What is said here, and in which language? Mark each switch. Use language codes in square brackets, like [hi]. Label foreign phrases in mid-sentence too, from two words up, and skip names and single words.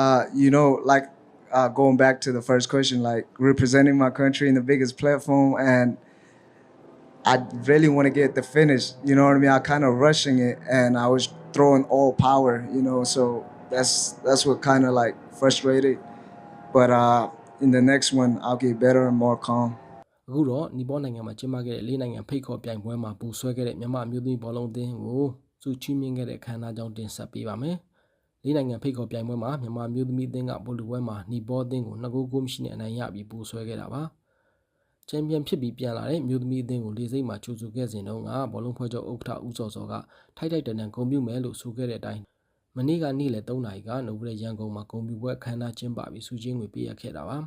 [en] Going back to the first question, representing my country in the biggest platform, and I really want to get the finish. You know what I mean? I kind of rushing it, and I was throwing all power. So that's what kind of frustrated. But in the next one, I'll get better and more calm. [my] အခုတော့နီပေါနိုင်ငံမှာကျင်းပခဲ့တဲ့၄နိုင်ငံဖိတ်ခေါ်ပြိုင်ပွဲမှာပူဆွဲခဲ့တဲ့မြန်မာအမျိုးသမီးဘောလုံးအသင်းကိုစုချီးမြှင့်ခဲ့တဲ့အခမ်းအနားကြောင်းတင်ဆက်ပေးပါမယ်။၄နိုင်ငံဖိတ်ခေါ်ပြိုင်ပွဲမှာမြန်မာအမျိုးသမီးအသင်းကဘောလုံးပွဲမှာနီပေါအသင်းကို2ဂိုးကိုမရှိနဲ့အနိုင်ရပြီးပူဆွဲခဲ့တာပါ။ချန်ပီယံဖြစ်ပြီးပြန်လာတဲ့မျိုးသမီးအသင်းကိုလေးစိတ်မှာကြိုဆိုခဲ့စဉ်တုန်းကဘောလုံးဖွဲ့ချုပ်ဥက္ကဋ္ဌဦးစောစောကထိုက်တန်ဂုဏ်ပြုမယ်လို့ဆိုခဲ့တဲ့အတိုင်းမနေ့ကနေ့လယ်3နာရီကနိုဘယ်ရန်ကုန်မှာဂုဏ်ပြုပွဲအခမ်းအနားကျင်းပပြီးစုချင်းငွေပေးအပ်ခဲ့တာပါ